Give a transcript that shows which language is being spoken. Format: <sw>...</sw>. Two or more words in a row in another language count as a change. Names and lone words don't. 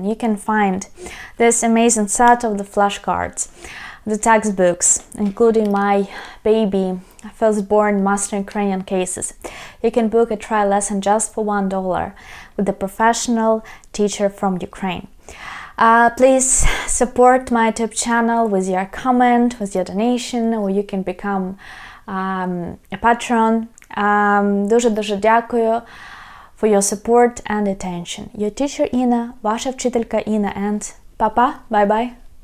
<en>You can find this amazing set of the flashcards, the textbooks, including my baby firstborn Master Ukrainian Cases. You can book a trial lesson just for $1 with a professional teacher from Ukraine. Please support my YouTube channel with your comment, with your donation, or you can become a patron.</en> <uk>Дуже дякую</uk> <en>for your support and attention. Your teacher Ina,</en> <uk>ваша вчителька</uk> <en>Ina, and papa, bye-bye.</en>